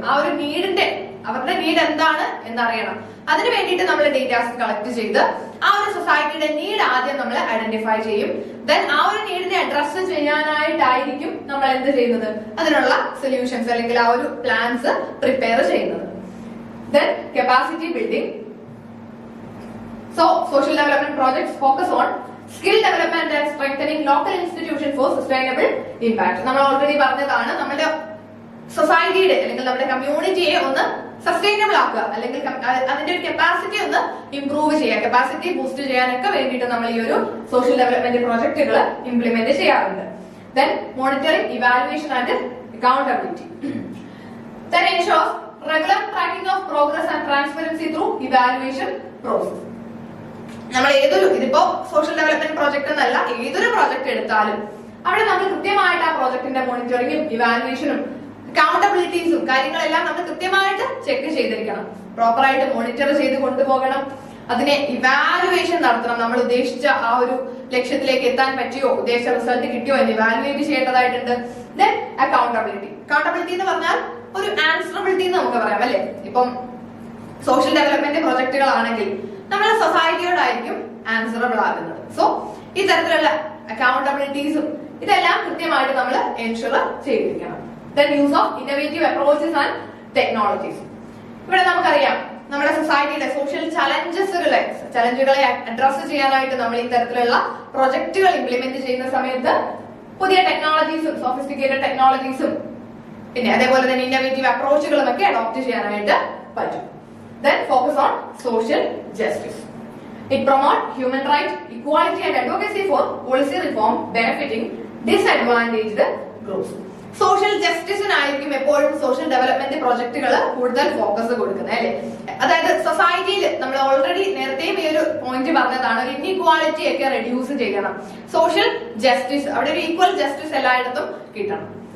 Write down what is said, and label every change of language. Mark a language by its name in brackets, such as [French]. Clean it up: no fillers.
[Malayalam] ആ ഒരു അവരുടെ നീഡ് എന്താണ് എന്നറിയണം. അതിന് വേണ്ടിയിട്ട് നമ്മൾ ഡേറ്റാസ് കളക്ട് ചെയ്ത് ആ ഒരു സൊസൈറ്റിയുടെ നീഡ് ആദ്യം നമ്മൾ ഐഡന്റിഫൈ ചെയ്യും. ദെൻ ആ ഒരു നീഡിനെ അഡ്രസ് ചെയ്യാനായിട്ടായിരിക്കും നമ്മൾ എന്ത് ചെയ്യുന്നത്? അതിനുള്ള സൊല്യൂഷൻസ് അല്ലെങ്കിൽ ആ ഒരു പ്ലാൻസ് പ്രിപ്പയർ ചെയ്യുന്നത്. [English] Then capacity building. So social development projects focus on skill development and strengthening local institutions for sustainable impact. [Malayalam] നമ്മൾ ഓൾറെഡി പറഞ്ഞതാണ്, നമ്മുടെ സൊസൈറ്റിയുടെ അല്ലെങ്കിൽ നമ്മുടെ കമ്മ്യൂണിറ്റിയെ ഒന്ന് സസ്റ്റൈനബിൾ ആക്കുക അല്ലെങ്കിൽ അതിന്റെ ഒരു കപ്പാസിറ്റി ഒന്ന് ഇംപ്രൂവ് ചെയ്യുക, കപ്പാസിറ്റി ബൂസ്റ്റ് ചെയ്യാനൊക്കെ വേണ്ടിയിട്ട് നമ്മൾ ഈ ഒരു സോഷ്യൽ ഡെവലപ്മെന്റ് പ്രോജക്ടുകൾ ഇംപ്ലിമെന്റ് ചെയ്യാറുണ്ട്. [English] Then monitoring, evaluation and accountability. Then ensures regular tracking of progress and transparency through evaluation process. [Malayalam] നമ്മൾ ഇതിപ്പോ സോഷ്യൽ ഡെവലപ്മെന്റ് പ്രോജക്ട് എന്നല്ല, ഏതൊരു പ്രോജക്ട് എടുത്താലും അവിടെ നമ്മൾ കൃത്യമായിട്ട് ആ പ്രോജക്ടിന്റെ മോണിറ്ററിംഗും ഇവാലുവേഷനും അക്കൗണ്ടബിലിറ്റീസും കാര്യങ്ങളെല്ലാം നമ്മൾ കൃത്യമായിട്ട് ചെക്ക് ചെയ്തിരിക്കണം. പ്രോപ്പറായിട്ട് മോണിറ്റർ ചെയ്ത് കൊണ്ടുപോകണം. അതിനെ ഇവാലുവേഷൻ നടത്തണം. നമ്മൾ ഉദ്ദേശിച്ച ആ ഒരു ലക്ഷ്യത്തിലേക്ക് എത്താൻ പറ്റിയോ, ഉദ്ദേശിച്ച റിസൾട്ട് കിട്ടിയോ എന്ന് ഇവാലുവേറ്റ് ചെയ്യേണ്ടതായിട്ടുണ്ട്. Then accountability. അക്കൗണ്ടബിലിറ്റി എന്ന് പറഞ്ഞാൽ ഒരു ആൻസറബിലിറ്റി എന്ന് നമുക്ക് പറയാം അല്ലെ. ഇപ്പം സോഷ്യൽ ഡെവലപ്മെന്റ് പ്രോജക്ടുകളാണെങ്കിൽ നമ്മുടെ സൊസൈറ്റിയോടായിരിക്കും ആൻസറബിൾ ആകുന്നത്. സോ ഈ തരത്തിലുള്ള അക്കൗണ്ടബിലിറ്റീസും ഇതെല്ലാം കൃത്യമായിട്ട് നമ്മൾ എൻഷുർ ചെയ്തിരിക്കണം. [English] Then use of innovative approaches and [Malayalam] technologies. ഇവിടെ നമുക്കറിയാം നമ്മുടെ സൊസൈറ്റിയുടെ സോഷ്യൽ ചലഞ്ചുകളെ അഡ്രസ് ചെയ്യാനായിട്ട് നമ്മൾ ഇത്തരത്തിലുള്ള പ്രൊജക്ടുകൾ ഇംപ്ലിമെന്റ് ചെയ്യുന്ന സമയത്ത് പുതിയ ടെക്നോളജീസും സോഫിസ്റ്റിക്കേറ്റഡ് ടെക്നോളജീസും പിന്നെ അതേപോലെ തന്നെ ഇന്നോവേറ്റീവ് അപ്രോച്ചുകളും ഒക്കെ അഡോപ്റ്റ് ചെയ്യാനായിട്ട് പറ്റും. [English] Then focus on social justice. It promotes human rights, equality and advocacy for policy reform benefiting disadvantaged groups. [Malayalam] Social ജസ്റ്റിസിനായിരിക്കും എപ്പോഴും സോഷ്യൽ ഡെവലപ്മെന്റ് പ്രോജക്റ്റുകൾ കൂടുതൽ ഫോക്കസ് കൊടുക്കുന്നത് അല്ലെ. അതായത് സൊസൈറ്റിയിൽ നമ്മൾ ഓൾറെഡി നേരത്തെയും ഈ ഒരു പോയിന്റ് പറഞ്ഞതാണ്, ഒരു ഇൻഇക്വാളിറ്റി ഒക്കെ റെഡ്യൂസ് ചെയ്യണം. സോഷ്യൽ ജസ്റ്റിസ്, അവിടെ ഒരു ഈക്വൽ ജസ്റ്റിസ് എല്ലായിടത്തും കിട്ടണം.